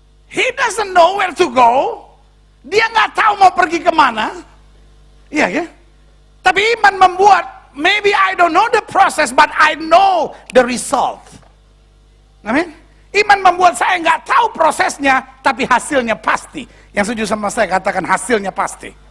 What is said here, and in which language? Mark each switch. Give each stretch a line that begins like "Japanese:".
English: He doesn't know where to go.
Indonesian: Dia nggak tahu mau pergi kemana. Iya ya. Tapi iman membuat,
English: maybe I don't know the process, but I know the result.
Indonesian: Amin. Iman membuat saya nggak tahu prosesnya, tapi hasilnya pasti. Yang setuju sama saya katakan hasilnya pasti.